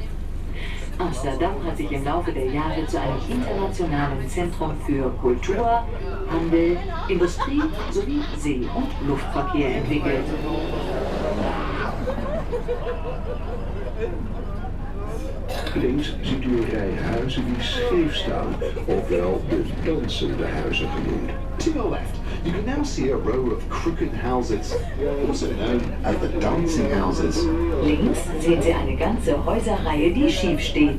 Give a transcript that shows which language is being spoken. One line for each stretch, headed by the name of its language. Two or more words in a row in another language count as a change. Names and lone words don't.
German: Amsterdam hat sich im Laufe der Jahre zu einem internationalen Zentrum für Kultur, Handel, Industrie sowie See- und Luftverkehr entwickelt.
Dutch: Links ziet u een rij huizen die scheef staan, ofwel de dansende huizen genoemd.
English: To your left, you can now see a row of crooked houses, also known as the dancing houses.
German: Links sehen Sie eine ganze Häuserreihe, die schief steht.